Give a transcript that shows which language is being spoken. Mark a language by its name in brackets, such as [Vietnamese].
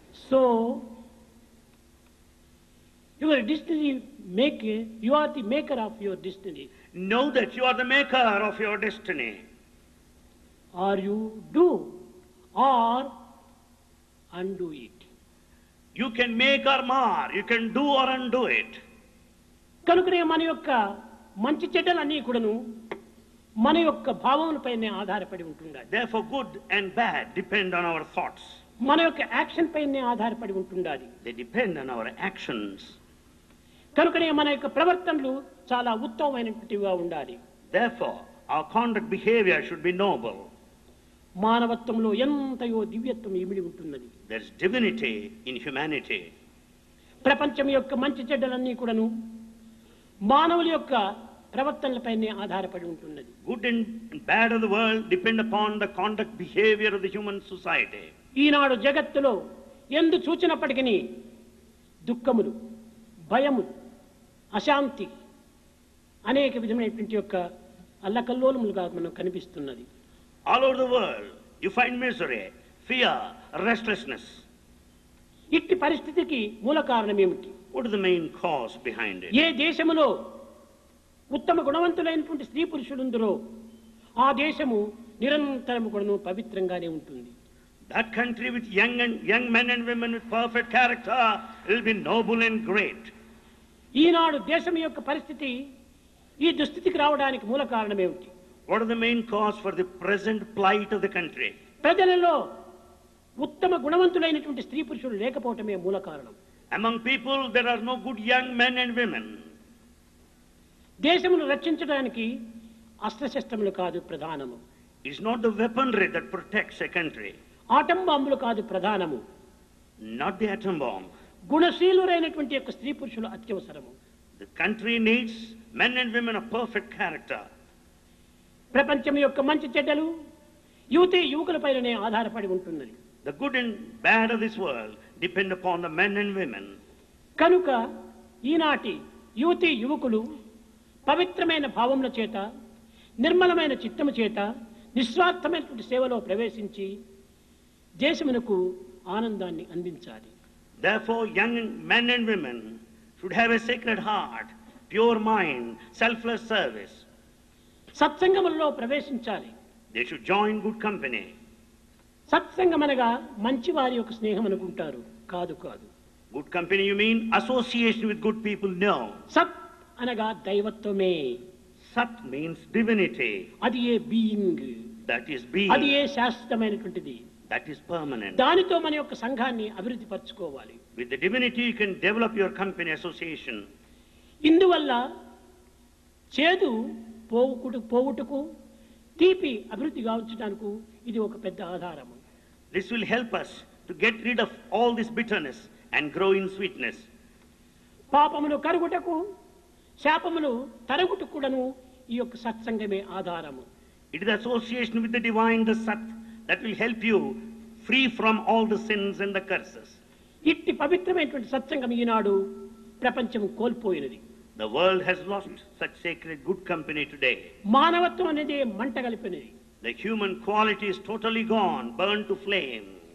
[English] So, your destiny maker, you are the maker of your destiny. Know that you are the maker of your destiny. Or you do or undo it. You can make or mar, you can do or undo it. [Telugu] కనుకనే మన యొక్క మంచి చెడ్డలన్నీ కూడాను మన యొక్క భావములపైనే ఆధారపడి ఉంటుండాలి. [English] Therefore, good and bad depend on our thoughts. [Telugu] మన యొక్క యాక్షన్ పైనే ఆధారపడి ఉంటుండాలి. [English] They depend on our actions. [Telugu] కనుకనే మన యొక్క ప్రవర్తనలు చాలా ఉత్తమమైనటువంటివిగా ఉండాలి. [English] Therefore, our conduct behavior should be noble. [Telugu] మానవత్వంలో ఎంతయో దివ్యత్వం ఇమిడి ఉంటున్నది. [English] There is divinity in humanity. [Telugu] ప్రపంచం యొక్క మంచి చెడ్డలన్నీ కూడాను మానవుల యొక్క ప్రవర్తనలపైనే ఆధారపడి ఉంటున్నది. [English] Good and bad of the world depend upon the conduct behavior of the human society. [Telugu] ఈనాడు జగత్తులో ఎందు చూచినప్పటికీ దుఃఖములు, భయములు, అశాంతి అనేక విధమైనటువంటి యొక్క అల్లకల్లోలములుగా మనం కనిపిస్తున్నది. [English] All over the world, you find misery, fear, restlessness. [Telugu] ఇట్టి పరిస్థితికి మూల కారణం ఏమిటి? [English] What is the main cause behind it? [Telugu] ఏ దేశములో ఉత్తమ గుణవంతులైనటువంటి స్త్రీ పురుషులుందరో ఆ దేశము నిరంతరము కూడాను పవిత్రంగానే ఉంటుంది. [English] That country with young men and women with perfect character will be noble and great. [Telugu] ఈనాడు దేశం యొక్క పరిస్థితి ఈ దుస్థితికి రావడానికి మూల కారణం ఏమిటి? [English] What is the main cause for the present plight of the country? [Telugu] ప్రజలలో ఉత్తమ గుణవంతులైనటువంటి స్త్రీ పురుషులు లేకపోవటమే మూల కారణం. [English] Among people there are no good young men and women. [Telugu] దేశమును రక్షించడానికి అస్త్రశస్త్రములు కాదు ప్రధానము. [English] It's not the weaponry that protects a country. [Telugu] Atom బాంబులు కాదు ప్రధానము. [English] Not the atom bomb. [Telugu] గుణశీలురైనటువంటి యొక్క స్త్రీ పురుషులు అత్యవసరము. [English] The country needs men and women of perfect character. [Telugu] ప్రపంచం యొక్క మంచి చెడ్డలు యువతి యువకులపైనే ఆధారపడి ఉంటున్నది. [English] The good and bad of this world depend upon the men and women. [Telugu] కనుక ఈనాటి యువతి యువకులు పవిత్రమైన భావముల చేత, నిర్మలమైన చిత్తము చేత, నిస్వార్థమైనటువంటి సేవలో ప్రవేశించి దేశమునకు ఆనందాన్ని అందించాలి. [English] Therefore, young men and women should have a sacred heart, pure mind, selfless service. [Telugu] సత్సంగములలో ప్రవేశించాలి. [English] They should join good company. [Telugu] సత్సంగం అనగా మంచి వారి యొక్క స్నేహం అనుకుంటారు. కాదు కాదు. [English] Good company you mean association with good people? No. [Telugu] సత్ అనగా దైవత్వమే. [English] Sat means divinity. [Telugu] అది ఏ బీయింగ్. [English] That is being. [Telugu] అది ఏ శాశ్వతమైనటువంటిది. [English] That is permanent. [Telugu] దానితో మన యొక్క సంఘాన్ని అభివృద్ధి పరచుకోవాలి. [English] With the divinity you can develop your company association. [Telugu] ఇందువల్ల చేదు పోవుటకు తీపి అభివృద్ధి గావించడానికి ఇది ఒక పెద్ద ఆధారము. [English] This will help us to get rid of all this bitterness and grow in sweetness. [Telugu] పాపములు కరుగుటకు, శాపములు తరుగుటకు కూడాను ఈ యొక్క సత్సంగమే ఆధారము. [English] It is association with the divine, the Sat, that will help you free from all the sins and the curses. [Telugu] ఇట్టి పవిత్రమైనటువంటి సత్సంగం ఈనాడు ప్రపంచం కోల్పోయినది. [English] The world has lost such sacred good company today. [Telugu] మానవత్వం అనేది మంట కలిపినది. [English] The human quality is totally gone, burned to flame.